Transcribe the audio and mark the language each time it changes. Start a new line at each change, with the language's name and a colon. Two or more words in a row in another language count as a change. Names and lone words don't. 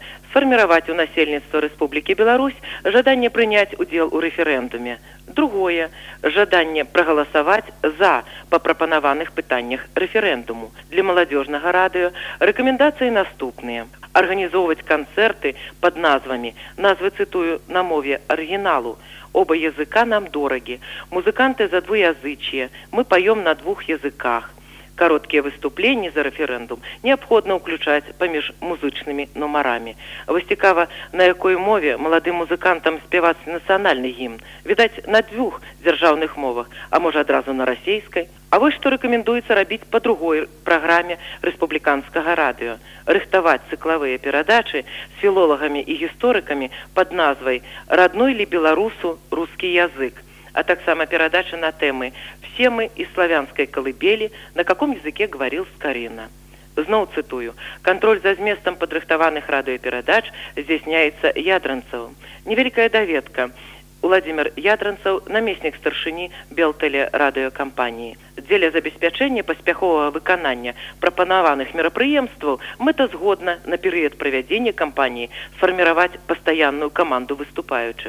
Belarusian: Сфарміраваць у насельніцтва Рэспублікі Беларусь жаданне прыняць удзел у рэферэндуме. Другое. Жаданне прагаласаваць за па прапанаваных пытаннях рэферэндуму. Для маладзёжнага радыё рэкамендацыі наступныя. Арганізоўваць канцэрты пад назвамі. Назвы цытую на мове арыгіналу.
Russian: Оба языка нам дорагі. Музыканты за двуязычие. Мы паём на двух языках.
Belarusian: Кароткія выступленні за рэферэндум неабходна ўключаць паміж музычнымі нумарамі. Вось цікава, на якой мове маладым музыкантам спяваць нацыянальны гімн. Відаць, на двух дзяржаўных мовах, а можа адразу на расейскай. А вось што рэкамендуецца рабіць па другой праграме рэспубліканскага радыё. Рыхтаваць цыклавыя перадачы з філолагамі і гісторыкамі пад назвай
Russian: «Родной ли беларусу русский язык»,
Belarusian: а таксама перадачы на тэмы
Russian: «Все мы из славянской колыбели, на каком языке говорил Скорина».
Belarusian: Зноў цытую. Кантроль за зместам падрыхтаваных радыёперадач здзяйсняецца Ядранцавым. Невялікая даведка. Владимир Ядранцаў, намеснік старшыні Белтэлерадыёкампаніі. Дзеля забеспячэння паспяховага выканання прапанаваных мерапрыемстваў мэтазгодна на перыяд правядзення кампаніі сфарміраваць пастаянную каманду выступаючых.